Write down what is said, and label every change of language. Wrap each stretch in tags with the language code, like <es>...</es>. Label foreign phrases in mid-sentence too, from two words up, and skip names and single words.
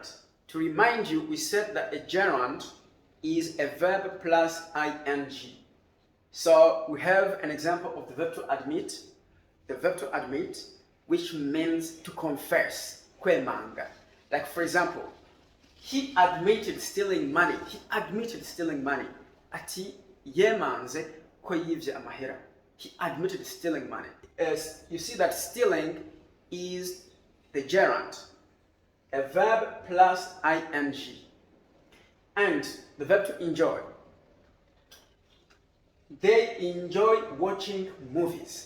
<en>To remind you, we said that a gerund is a verb plus ing. So we have an example of the verb to admit. The verb to admit, which means to confess, kwemanga. Like for example, he admitted stealing money. He admitted stealing money.</en> <rn>Ati yemanze ko yivye amahera.</rn> <en>He admitted stealing money. As you see that stealing is the gerund, a verb plus ing. And the verb to enjoy. They enjoy watching movies.</en>